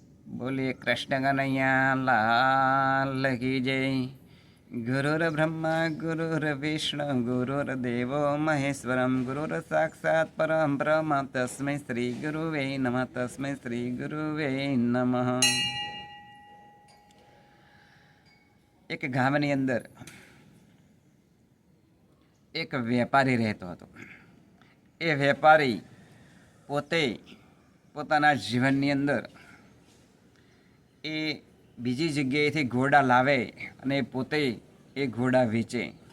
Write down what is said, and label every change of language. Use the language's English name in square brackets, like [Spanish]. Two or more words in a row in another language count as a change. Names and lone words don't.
[Hindi] बोलिए कृष्ण कन्हैया लाल की जय। [Sanskrit] गुरुर ब्रह्मा गुरुर्विष्णु गुरुर्देवो महेश्वरम गुरुर साक्षात् परम ब्रह्म तस्मै श्री गुरुवे नमः तस्मै श्री गुरुवे नमः। [Gujarati] एक ગામની અંદર એક વેપારી રહેતો હતો। એ વેપારી પોતે પોતાના જીવનની અંદર એ બીજી જગ્યાએથી ઘોડા લાવે અને પોતે એ ઘોડા વેચે।